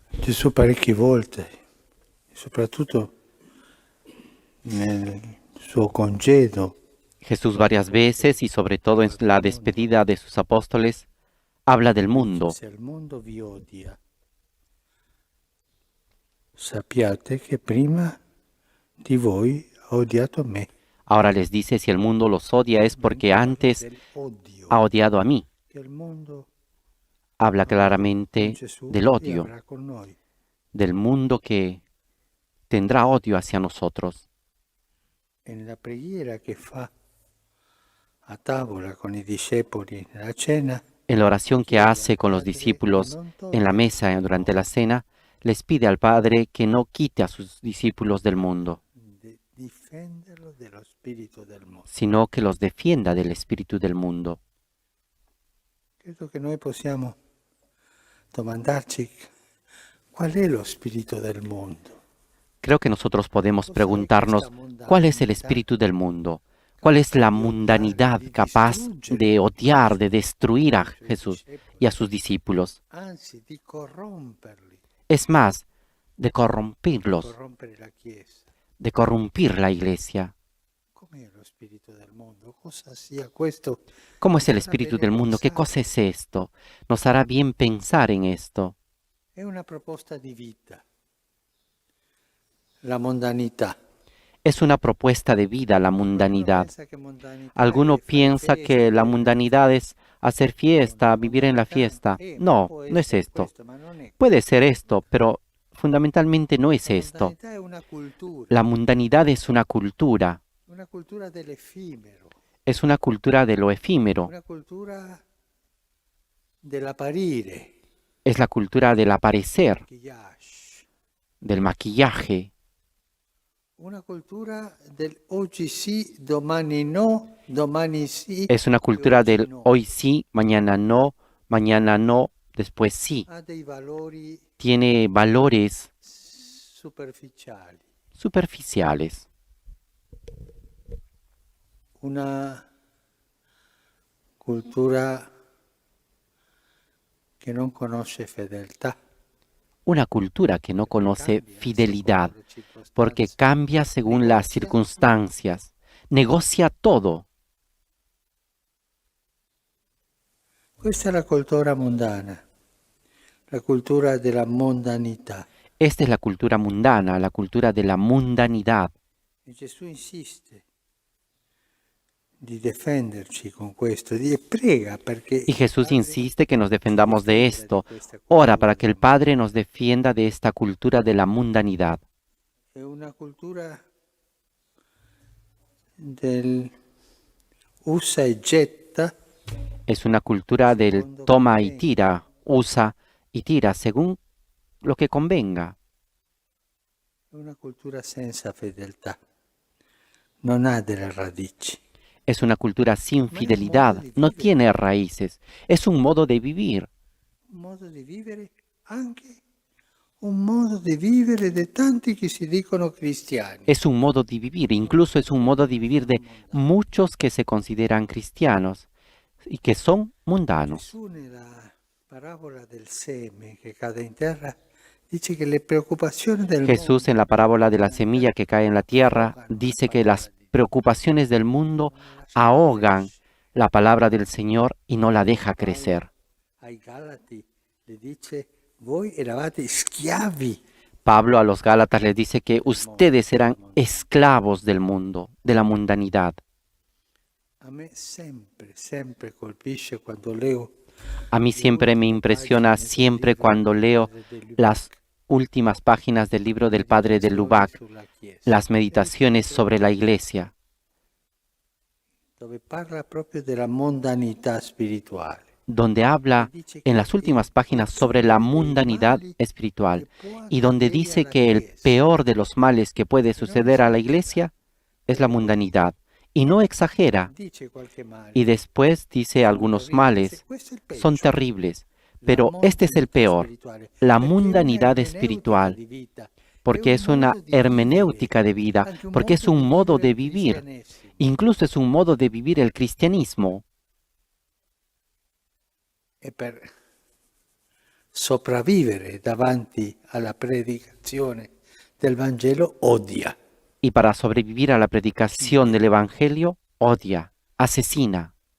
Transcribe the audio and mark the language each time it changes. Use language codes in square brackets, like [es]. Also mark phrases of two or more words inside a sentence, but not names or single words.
[it] Gesù parecchie volte, soprattutto nel suo congedo, [es] Jesús varias veces y sobre todo en la despedida de sus apóstoles habla del [it] dice: [es] mundo. [it] se il mondo vi odia, sappiate che prima di voi ha odiato me. [es] Ahora les dice, si el mundo los odia es porque [it] Parla [es] antes [it] dell'odio [es] ha odiado a mí. [it] che il mondo [es] Habla [it] ha avuto con [es] claramente [it] Gesù [es] del [it] e [es] odio, [it] avrà con noi. [es] del mundo que tendrá odio hacia nosotros. [it] E nella preghiera che fa a tavola con i discepoli nella cena, [es] En la oración que [it] chiede [es] hace [it] al [es] con los [it] Padre di [es] discípulos [it] non [es] en la [it] toglierli [es] mesa [it] dal [es] durante la [it] mondo, [es] cena, les pide al Padre que no quite a sus discípulos del mundo, [it] di difenderlo dello spirito del mondo. [es] sino que los defienda del espíritu del mundo. [it] Credo che noi possiamo domandarci qual è lo spirito del mondo. [es] Creo que nosotros podemos [it] Cos'è questa [es] preguntarnos cuál es el [it] mondanità [es] espíritu del mundo, cuál es la [it] di odiare, [es] mundanidad [it] di [es] capaz [it] distruggere [es] de odiar, de destruir a [it] i suoi [es] Jesús y [it] discepoli, [es] a sus discípulos. [it] anzi di corromperli, [es] Es más, de [it] di [es] corromperlos, [it] corrompere la Chiesa. [es] de corrompir la iglesia. [it] Com'è lo spirito del mondo? Cosa sia questo? [es] ¿Cómo [it] Mi [es] es el [it] farà [es] espíritu [it] bene [es] del mundo? ¿Qué cosa [it] pensare. [es] es esto? Nos hará bien pensar en esto. [it] È una proposta di vita. La mondanità. [es] Es una propuesta de vida la [it] Qualcuno [es] mundanidad. [it] pensa che mondanità [es] Alguno [it] è fare [es] piensa que la [it] feste, [es] mundanidad es hacer fiesta, vivir en la [it] mondanità, [es] fiesta. [it] ma [es] No, [it] può [es] no es [it] essere [es] esto. [it] questo, ma non è [es] Puede [it] questo. [es] ser esto, pero fundamentalmente no es [it] La [es] esto. [it] mondanità è [es] La mundanidad es [it] una cultura dell'effimero, [es] es una cultura de lo efímero, [it] una cultura dell'apparire, [es] es la cultura del aparecer, [it] maquillage, [es] del maquillaje, [it] una cultura del oggi sì, domani no, domani sì [es] es una [it] e [es] cultura [it] oggi [es] del [it] no. [es] hoy sí, mañana no, después sí. [it] Ha dei valori [es] Tiene valores [it] superficiali, [es] superficiales, [it] una cultura che non conosce fedeltà, [es] una cultura que no [it] perché [es] conoce [it] cambia [es] fidelidad, [it] secondo le [es] porque [it] circostanze, [es] cambia según las [it] negozia [es] circunstancias, negocia todo. [it] Questa è la cultura mondana, la cultura della mondanità. [es] Esta es la cultura mundana, la cultura de la mundanidad. [it] E Gesù insiste di difenderci con questo, e prega perché [es] Y [it] il [es] Jesús [it] Padre [es] insiste que nos [it] ci [es] defendamos de [it] difenda di [es] esto. [it] questa [es] Ora [it] cultura [es] para que el [it] della [es] Padre nos [it] mondanità. [es] defienda de esta cultura de la mundanidad. [it] È una cultura del usa e getta [es] Es una cultura del [it] secondo [es] toma y [it] conviene. [es] tira, usa y tira según lo que convenga. [it] È una cultura senza fedeltà, non ha delle radici. [es] Es una cultura sin [it] Ma è un modo [es] fidelidad, [it] di [es] no [it] vivere, [es] tiene raíces. Es un modo de vivir. [it] un modo di vivere anche un modo di vivere di tanti che si dicono cristiani. [es] Es un modo de vivir, incluso es un modo de vivir de [it] Mondani. [es] muchos que se consideran cristianos y que son mundanos. [it] Gesù nella parabola del seme che cade in terra dice che le preoccupazioni del [es] Jesús en la parábola de la semilla que cae en la tierra dice que las preocupaciones del mundo ahogan la palabra del Señor y no la deja crecer. [it] Ai Galati le dice: voi eravate schiavi. [es] Pablo a los Gálatas les dice que ustedes eran esclavos del mundo, de la mundanidad. [it] A me sempre colpisce quando leo [es] A mí siempre me impresiona siempre cuando leo las últimas páginas del libro del padre de Lubac, [it] sulla Chiesa, [es] las meditaciones sobre la iglesia, [it] dove parla proprio della mondanità spirituale. [es] donde habla en las últimas páginas sobre la mundanidad espiritual y donde dice que el peor de los males que puede suceder a la iglesia es la mundanidad. Y no exagera. [it] Dice qualche male. [es] Y después dice algunos males. [it] Questo è il [es] Son [it] peggio. [es] terribles. [it] La [es] Pero este es el [it] mondanità [es] peor, [it] spirituale, [es] la [it] perché è una [es] mundanidad [it] ermeneutica [es] espiritual, [it] di vita, [es] porque es una [it] modo di [es] hermenéutica de [it] vivere, [es] vida, [it] anche un [es] porque es [it] modo [es] un [it] di [es] modo [it] vivere [es] de [it] il [es] vivir, [it] cristianesimo. [es] incluso es un modo de vivir el cristianismo. [it] E per sopravvivere davanti alla predicazione del Vangelo odia. [es] Y para sobrevivir a la predicación del Evangelio, odia, asesina.